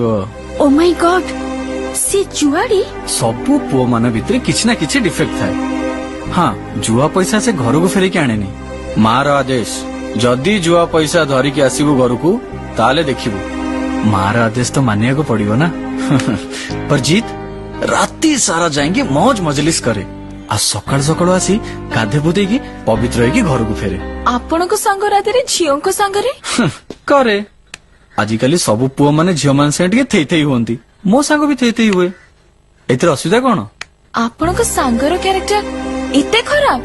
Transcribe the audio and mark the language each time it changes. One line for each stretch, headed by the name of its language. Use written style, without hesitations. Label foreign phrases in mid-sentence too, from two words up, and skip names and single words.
English: Oh my God,
Odia: ସେ ଜୁଆଡି? ସବୁ ପୁଅ ମାନ ଭିତରେ କିଛି ନା କିଛି ଡିଫେକ୍ଟ ଥାଏ। ହଁ, ଜୁଆ ପଇସା ସେ ଘରକୁ ଫେରିକି ଆଣେନି। ମାର ଆଦେଶ, ଯଦି ଜୁଆ ପଇସା ଧରିକି ଆସିବୁ ଘରକୁ ତାହେଲେ ଦେଖିବୁ। ମାର ଆଦେଶ ତ ମାନିବାକୁ ପଡିବ ନା।
Hindi: पर जीत राती सारा जाएंगे मौज मजलिस करे,
Odia: ଆଉ ସକାଳୁ ସକାଳୁ ଆସି ଗାଧେ ବୁଧେଇକି ପବିତ୍ର ହେଇକି ଘରକୁ ଫେରେ। ଆପଣଙ୍କ ସାଙ୍ଗ ରାତିରେ ଝିଅଙ୍କ ସାଙ୍ଗରେ କରେ। ଆଜିକାଲି ସବୁ ପୁଅ ମାନେ ଝିଅ ମାନେ ସାଙ୍ଗେ ଟିକେ ଥେଇ ଥେଇ ହୁଅନ୍ତି, ମୋ ସାଙ୍ଗ ବି ଥେଇ ଥେଇ ହୁଏ। ଏଥିରେ ଅସୁବିଧା କଣ? ଆପଣଙ୍କ ସାଙ୍ଗର କ୍ୟାରେକ୍ଟର ଏତେ ଖରାପ?